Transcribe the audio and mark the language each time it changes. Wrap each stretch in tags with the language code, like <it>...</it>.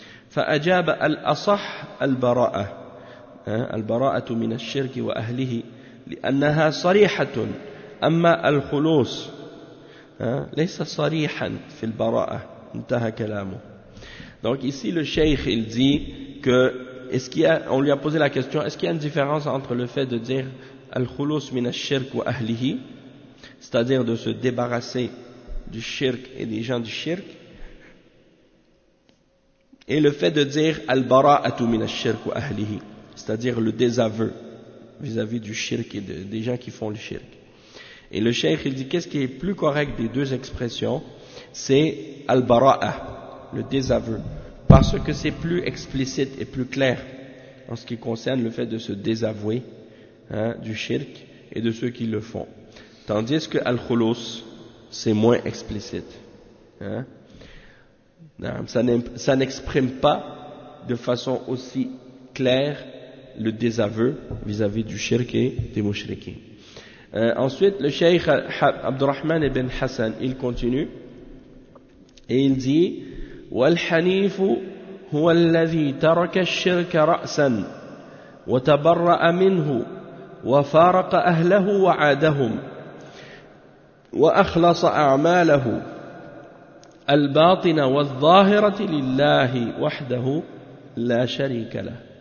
<ar>فأجاب الأصح البراءة البراءة من الشرك وأهله لأنها صريحة أما الخلوص ليس صريحا في البراءة انتهى كلامه.</ar> <fr>Donc ici le cheikh il dit que est-ce qu'il y a, on lui a posé la question, est-ce qu'il y a une différence entre le fait de dire</fr> <ar>al-khulus min ash-shirk wa ahlihi,</ar> <fr>c'est-à-dire de se débarrasser du shirk et des gens du shirk, et le fait de dire</fr> <ar>al-bara'atu min ash-shirk wa ahlihi,</ar> <fr>c'est-à-dire le désaveu vis-à-vis du shirk et des gens qui font le shirk. Et le cheikh, il dit, qu'est-ce qui est plus correct des deux expressions? C'est al-bara'ah, le désaveu, parce que c'est plus explicite et plus clair en ce qui concerne le fait de se désavouer, hein, du shirk et de ceux qui le font. Tandis que al-khulus, c'est moins explicite. Hein? Ça n'exprime pas de façon aussi claire le désaveu vis-à-vis du shirk et des mouchriquins. Ensuite, le cheikh Abdurrahman ibn Hassan, il continue et il dit</fr> <ar>والحنيف هو الذي ترك الشرك رأسا وتبرأ منه وفارق أهله وعادهم وأخلص أعماله الباطنة والظاهرة لله وحده لا شريك له.</ar>